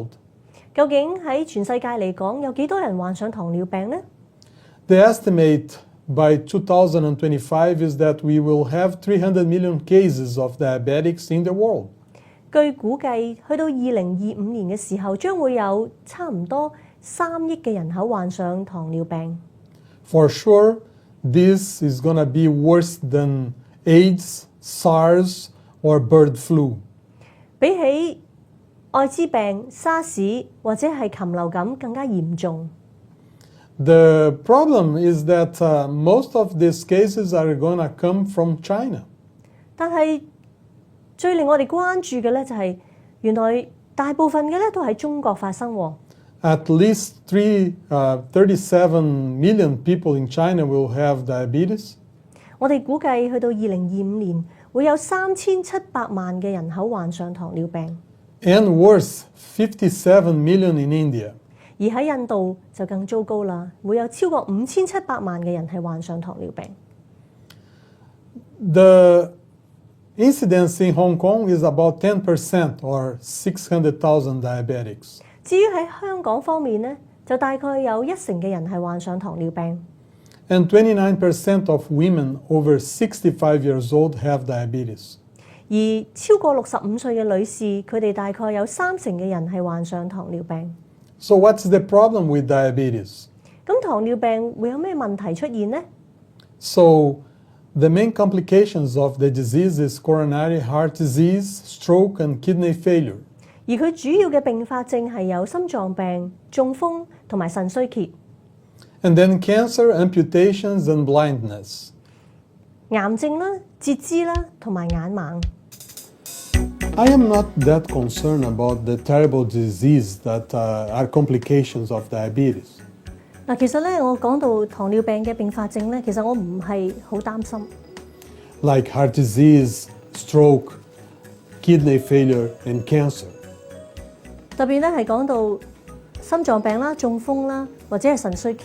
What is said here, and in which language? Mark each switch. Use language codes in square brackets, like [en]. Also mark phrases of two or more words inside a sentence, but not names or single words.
[yue] 究竟喺全世界嚟講，有幾多人患上糖尿病呢？ [en] The estimate by 2025 is that we will have 300 million cases of diabetics in the world. [yue] 據估計，去到2025年嘅時候，將會有差唔多3億嘅人口患上糖尿病。 [en] For sure, this is going to be worse than AIDS, SARS, or bird flu. [yue] 比起愛滋病、沙士或者係禽流感更加嚴重。 [en] The problem is that most of these cases are going to come from China. [yue] 但係最令我哋關注嘅咧，就係原來大部分嘅咧都喺中國發生喎。 [en] At least 37 million people in China will have diabetes. [yue] 我哋估計去到2025年，會有3700萬嘅人口患上糖尿病， [en] And worse, 57 million in India. [yue] 而喺印度就更糟糕啦，會有超過5700萬嘅人係患上糖尿病。 [en] The incidence in Hong Kong is about 10% or 600,000 diabetics. [yue] 至於喺香港方面呢，就大概有1成嘅人係患上糖尿病， [en] And 29% of women over 65 years old have diabetes. [yue] 而超過65歲嘅女士，佢哋大概有3成嘅人係患上糖尿病。 [en] So what's the problem with diabetes? [yue] 咁糖尿病會有咩問題出現呢？ [en] So the main complications of the disease is coronary heart disease, stroke, and kidney failure. [yue] 而佢主要嘅併發症係有心臟病、中風同埋腎衰竭。 [en] And then cancer, amputations, and blindness. [yue] 癌症啦、截肢啦同埋眼盲。 [en] I am not that concerned about the terrible disease that are complications of diabetes. [yue] 嗱，其實咧，我講到糖尿病嘅併發症咧，其實我唔係好擔心。 [en] Like heart disease, stroke, kidney failure, and cancer. [yue] 特別咧係講到心臟病啦、中風啦，或者係腎衰竭。